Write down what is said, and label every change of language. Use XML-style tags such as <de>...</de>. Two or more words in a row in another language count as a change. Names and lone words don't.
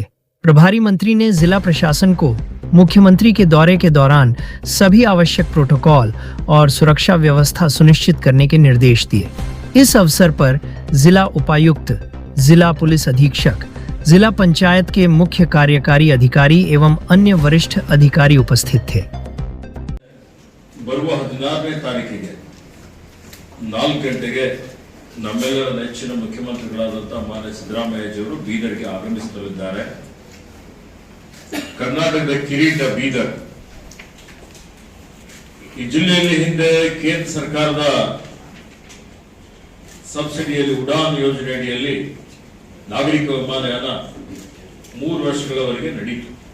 <hi>प्रभारी मंत्री ने जिला प्रशासन को मुख्यमंत्री के दौरे के दौरान सभी आवश्यक प्रोटोकॉल और सुरक्षा व्यवस्था सुनिश्चित करने के निर्देश दिए। इस अवसर पर जिला उपायुक्त, जिला पुलिस अधीक्षक, जिला पंचायत के मुख्य कार्यकारी अधिकारी एवं अन्य वरिष्ठ अधिकारी उपस्थित थे।</hi> <kn>ಬರುವ 16ನೇ ತಾರೀಕಿಗೆ 4 ಗಂಟೆಗೆ ನಮ್ಮೆಲ್ಲರ ನೆಚ್ಚಿನ ಮುಖ್ಯಮಂತ್ರಿಗಳಾದಂತಹ ಮಾನ್ಯ ಸಿದ್ದರಾಮಯ್ಯಜಿಯವರು ಬೀದರ್ಗೆ ಆಗಮಿಸಲಿದ್ದಾರೆ। ಕರ್ನಾಟಕದ ಕಿರೀಟ ಬೀದರ್ ಈ ಜಿಲ್ಲೆಯಲ್ಲಿ ಹಿಂದೆ ಕೇಂದ್ರ ಸರ್ಕಾರದ ಸಬ್ಸಿಡಿಯಲ್ಲಿ ಉಡಾನ್ ಯೋಜನೆ ಅಡಿಯಲ್ಲಿ ನಾಗರಿಕ ವಿಮಾನಯಾನ 3 ವರ್ಷಗಳವರೆಗೆ ನಡೆಯಿತು।</kn>